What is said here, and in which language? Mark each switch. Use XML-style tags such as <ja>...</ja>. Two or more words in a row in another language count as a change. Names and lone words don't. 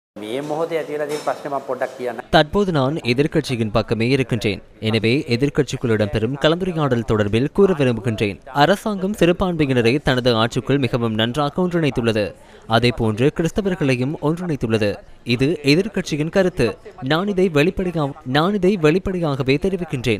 <si>මේ මොහොතේ ඇතිලා තියෙන ප්‍රශ්නේ මම පොඩ්ඩක් කියන්න.</si> <ta>தற்போது நான் எதிர்க்கட்சியின் பக்கமே இருக்கின்றேன். எனவே எதிர்க்கட்சிக்குள் பெறும் கலந்துரையாடல் தொடர்பில் கூற விரும்புகின்றேன். அரசாங்கம் சிறுபான்மையினரை தனது ஆட்சிக்குள் மிகவும் நன்றாக ஒன்றிணைத்துள்ளது. அதேபோன்று கிறிஸ்தவர்களையும் ஒன்றிணைத்துள்ளது. இது எதிர்க்கட்சியின் கருத்து. நான் இதை வெளிப்படையாகவே தெரிவிக்கின்றேன்.</ta>